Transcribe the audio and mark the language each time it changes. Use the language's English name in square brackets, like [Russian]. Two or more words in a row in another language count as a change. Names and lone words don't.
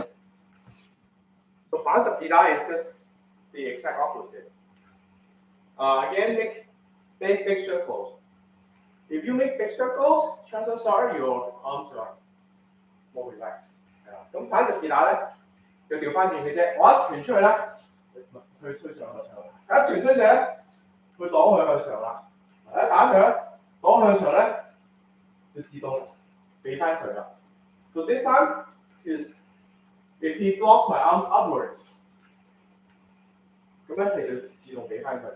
[Cantonese] 個反十字打 [English] is just the exact opposite. Again, make big circles. If you make big circles, chances are your arms are more relaxed. [Cantonese] 係啦，咁反十字打咧，就調翻轉嘅啫。我一傳出去咧，佢推上向上；一傳出去咧，佢擋佢向上啦。一打佢，擋向上咧。就自動俾翻佢啦。 [English] So this time is if he blocks my arm upwards， [Cantonese] 咁樣其實自動俾翻佢。